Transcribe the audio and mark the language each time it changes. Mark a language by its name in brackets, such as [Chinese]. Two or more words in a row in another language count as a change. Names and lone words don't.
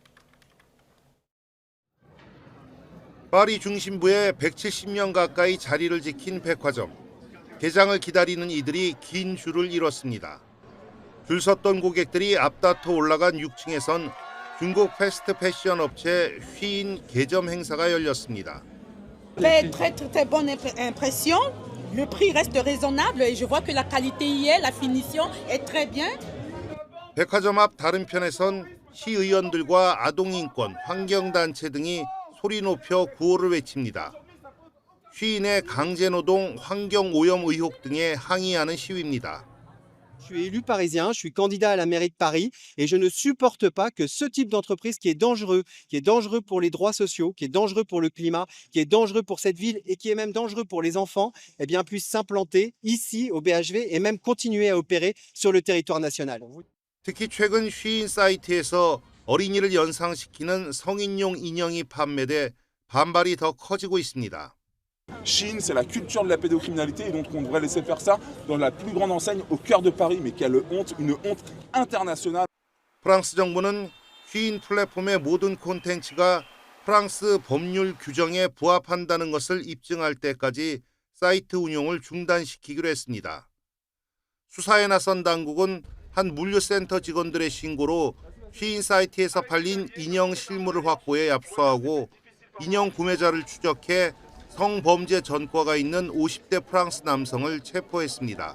[Korean] 파리 중심부에 170년 가까이 자리를 지킨 백화점. 개장을 기다리는 이들이 긴 줄을 이뤘습니다. 줄 섰던 고객들이 앞다퉈 올라간 6층에선 중국 패스트 패션 업체 쉬인 개점 행사가 열렸습니다. [French] Très bonne impression. Le prix reste raisonnable et je vois que la qualité y est, la finition est très bien. [Korean] 백화점 앞 다른 편에선 시의원들과 아동인권, 환경단체 등이 소리 높여 구호를 외칩니다. 쉬인의 강제노동, 환경오염 의혹 등에 항의하는 시위입니다. [French] Je suis élu parisien, je suis candidat à la mairie de Paris et je ne supporte pas que ce type d'entreprise qui est dangereux pour les droits sociaux, qui est dangereux pour le climat, qui est dangereux pour cette ville et qui est même dangereux pour les enfants, eh bien, puisse s'implanter ici au BHV et même continuer à opérer sur le territoire national. [Korean] 특히 최근 쉬인 사이트에서 어린이를 연상시키는 성인용 인형이 판매돼 반발이 더 커지고 있습니다. [French] Shein, c'est la culture de la pédocriminalité et donc on devrait laisser faire ça dans la plus grande enseigne au cœur de Paris, mais qui a une honte internationale. [Korean] 프랑스 정부는 쉬인 플랫폼의 모든 콘텐츠가 프랑스 법률 규정에 부합한다는 것을 입증할 때까지 사이트 운용을 중단시키기로 했습니다. 수사에 나선 당국은 한 물류센터 직원들의 신고로 쉬인 사이트에서 팔린 인형 실물을 확보해 압수하고 인형 구매자를 추적해 성범죄 전과가 있는 50대 프랑스 남성을 체포했습니다.